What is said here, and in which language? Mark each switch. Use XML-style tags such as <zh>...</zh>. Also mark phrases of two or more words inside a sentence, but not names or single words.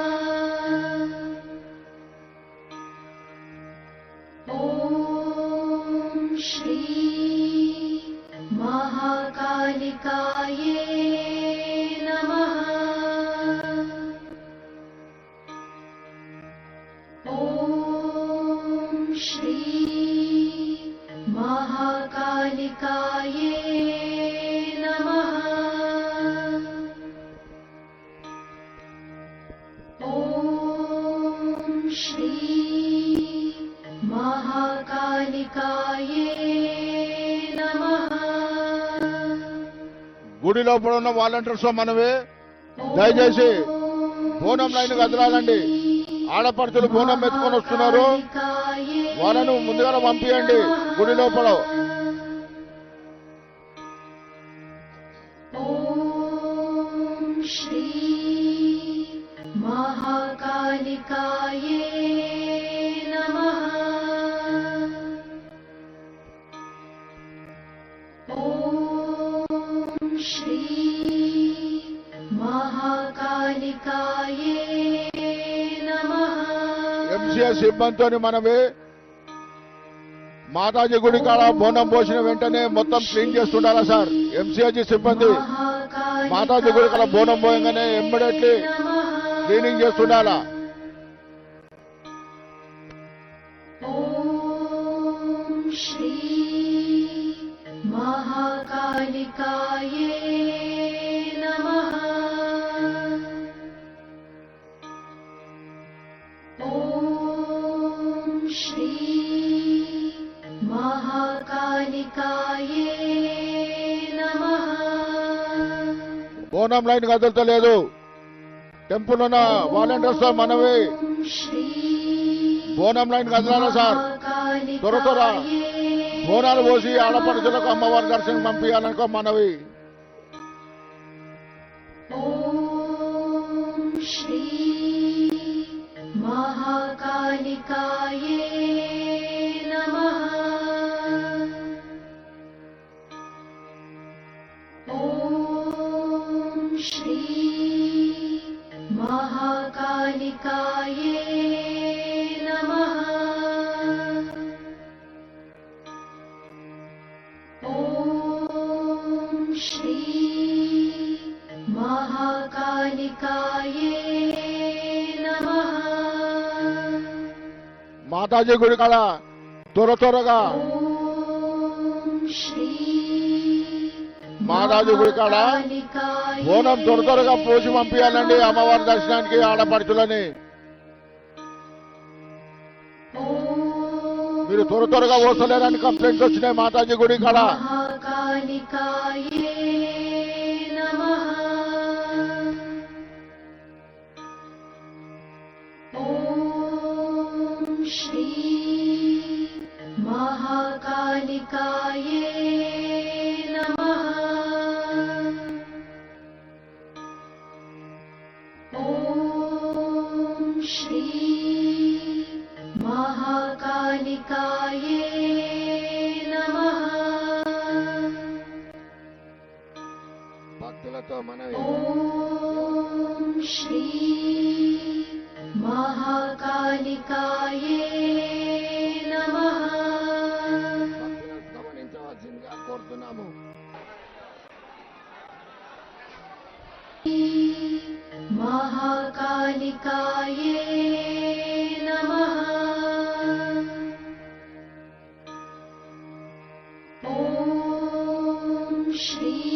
<sa>ॐ श्री महाकालिकाये नमः. ॐ श्री महाकालिकाये नमः ॐ श्री महाकालिकाये नमः</sa> <te>గుడి లోపల ఉన్న వాలంటీర్స్ మనమే దయచేసి బోనం లైన్ కదలాలండి. ఆడపడుచులు బోనం ఎత్తుకొని వస్తున్నారు, వాళ్ళను ముందుగా పంపించండి గుడి లోపల.</te> <sa>ॐ श्री महाकालिकाये नमः ॐ श्री महाकालिकाये नमः</sa> <te>ఎంసీఎస్ సిబ్బందితో మనమే మాతాజీ గుడి కాడ బోనం పోసిన వెంటనే మొత్తం క్లీన్ చేస్తుండాలా సార్. ఎంసీఎస్ సిబ్బంది మాతాజీ గుడి కాడ బోనం పోయంగానే</te> <en>immediately cleaning</en> <te>చేస్తుండాలా.</te> <sa>ॐ श्री महाकालिकाये नमः ॐ श्री महाकालिकाये नमः</sa> <te>బోనం లైన్ కదులుతలేదు. టెంపుల్ ఉన్న వాలంటీర్స్ మనమే</te> <sa>श्री</sa> <te>బోనం లైన్ కదలాలా సార్. త్వర త్వర బోనాలు పోసి ఆడపడుచులకు అమ్మవారి దర్శనం పంపించాలనుకో మనవి.</te> <sa>ॐ श्री महाकालिकाये नमः ॐ श्री महाकालिकाये नमः ॐ श्री महाकालिकाये नमः</sa> <te>మాతాజీ గుడి కాడ త్వరగా</te> <sa>ॐ श्री</sa> <te>మాతాజీ గుడి కాడ</te> <sa>महाकालिकाये</sa> <te>బోనం త్వరగా పోసి పంపించాలండి అమ్మవారి దర్శనానికి ఆడపడుచులని.</te> <sa>ॐ</sa> <te>మీరు త్వరగా పోసలేరని కంప్లైంట్స్ వచ్చినాయి మాతాజీ గుడి కాడ.</te> <sa>महाकालिकाये नमः ॐ श्री महाकालिकाये नमः ॐ श्री महाकालिकाये नमः</sa> <te>భక్తులతో మనవి</te> <sa>ॐ श्री महाकालिकाये नमः</sa> <te>గమనించవలసిందిగా కోరుతున్నాము.</te> <sa>महाकालिकाये नमः ॐ श्री</sa>